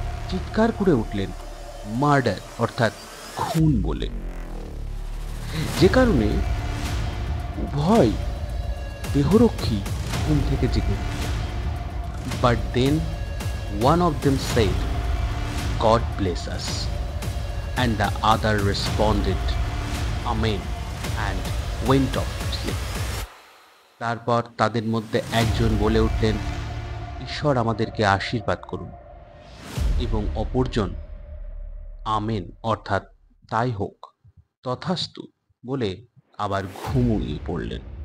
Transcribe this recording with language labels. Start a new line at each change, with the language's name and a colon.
Bangla: চিৎকার করে উঠলেন, মার্ডার অর্থাৎ খুন বলে, যে কারণে উভয় দেহরক্ষী ঘুম থেকে জেগে উঠলেন।
English: But then one of them said, "God bless us," and the other responded, "Amen," and went off to sleep.
Bangla: তারপর তাদের মধ্যে একজন বলে উঠলেন, "ঈশ্বর আমাদেরকে আশীর্বাদ করুন," এবং অপরজন, "আমেন" অর্থাৎ তাই হোক, তথাস্তু বলে আবার ঘুমিয়ে পড়লেন।